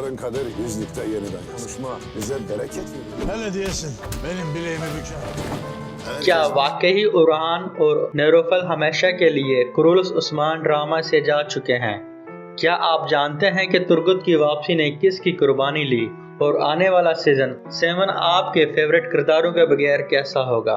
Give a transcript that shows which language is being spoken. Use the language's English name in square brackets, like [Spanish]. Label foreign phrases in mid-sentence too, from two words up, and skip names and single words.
[Turkish] Yarın Kadir İznik'te yeniden konuşma. Bize bereket verir. Hele diyesin. Benim bileğimi büken. [Hindi] क्या वाकई उरहान और नेरोफल हमेशा के लिए कुरुलुस उस्मान ड्रामा से जा चुके हैं? क्या आप जानते हैं कि तुर्गुत की वापसी ने किसकी कुर्बानी ली और आने वाला सीजन 7 आपके फेवरेट किरदारों के बगैर कैसा होगा?